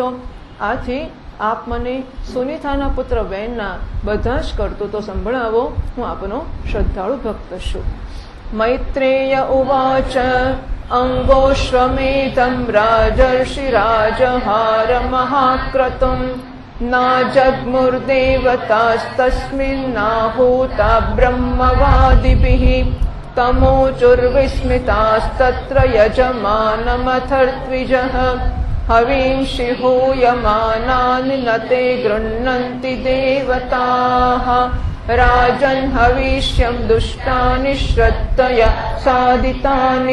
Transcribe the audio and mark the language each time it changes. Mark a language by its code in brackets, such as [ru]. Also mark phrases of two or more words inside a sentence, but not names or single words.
[gu] આથી આપ મને સુનીતાના પુત્ર વેનના બધા જ કરતૂતો સંભળાવો. હું આપનો શ્રદ્ધાળુ ભક્ત છું. [sa] मैत्रेय उवाच अंगोश्वमेधम राजर्षि राजहार महाक्रतुम नाजग्मुर्देवतास्तस्मिन्नाहूता ब्रह्मवादिभिः तमोचुर्विस्मितास्तत्र यजमानमथर्त्विजः हवींषि हूयमानानि न ते गृह्णन्ति देवताः राजन् हविष्यं दुष्टानि श्रद्धया साधितानि